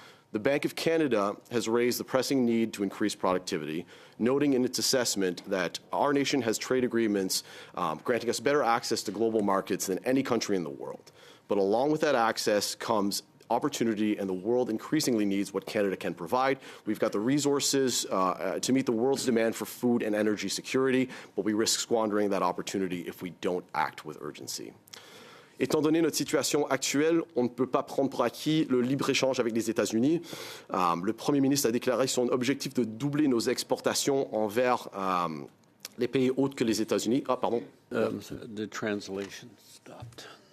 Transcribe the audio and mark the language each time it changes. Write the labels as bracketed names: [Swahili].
[English] The Bank of Canada has raised the pressing need to increase productivity, noting in its assessment that our nation has trade agreements granting us better access to global markets than any country in the world. But along with that access comes opportunity, and the world increasingly needs what Canada can provide. We've got the resources to meet the world's demand for food and energy security, but we risk squandering that opportunity if we don't act with urgency. [French] Étant donné notre situation actuelle, on ne peut pas prendre pour acquis le libre-échange avec les États-Unis. Le Premier ministre a déclaré son objectif de doubler nos exportations envers les pays autres que les États-Unis. Ah, pardon. [English] The translation stopped.